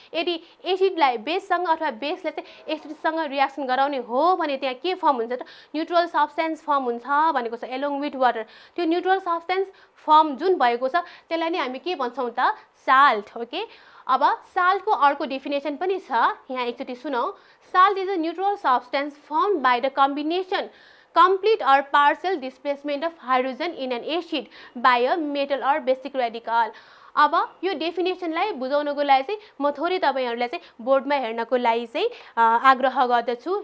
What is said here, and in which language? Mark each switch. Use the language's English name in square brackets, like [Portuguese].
[Nepali] यदि एसिडलाई बेससँग अथवा बेसलाई चाहिँ एसिडसँग रियाक्सन गराउने हो भने त्यहाँ के फर्म हुन्छ त न्युट्रल सब्सटेन्स फर्म हुन्छ भनेको छ [English] Along with water. [Nepali] त्यो न्युट्रल सब्सटेन्स फर्म जुन भएको छ त्यसलाई नै हामी के भन्छौँ त साल्ट, ओके। अब साल्टको अर्को डेफिनेसन पनि छ, यहाँ एकचोटि सुनौ। [English] Salt is a neutral substance form by the combination complete or partial displacement of hydrogen in an acid by a metal or basic radical। [Nepali] अब यो डेफिनेसनलाई बुझाउनको लागि चाहिँ म थोरै तपाईहरुलाई चाहिँ बोर्डमा हेर्नको लागि चाहिँ आग्रह गर्दछु।